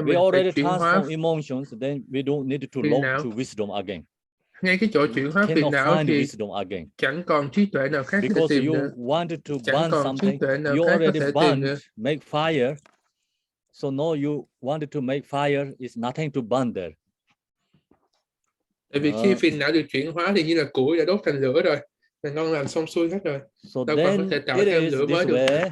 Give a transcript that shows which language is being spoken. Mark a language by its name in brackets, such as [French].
[English] we already transform emotions, then we don't need to look to wisdom again. [Vietnamese] Ngay cái chỗ chuyển hóa phiền não thì chẳng còn trí tuệ nào khác để tìm nữa. Chẳng còn trí tuệ nào khác có thể tìm nữa. [English] Make fire. So now you wanted to make fire, is nothing to burn there. [Vietnamese] Tại vì khi phiền não được chuyển hóa thì như là củi đã đốt thành lửa rồi, là ngon làm xong xuôi hết rồi. [English] So [Vietnamese] đâu còn có thể tạo thêm lửa mới được.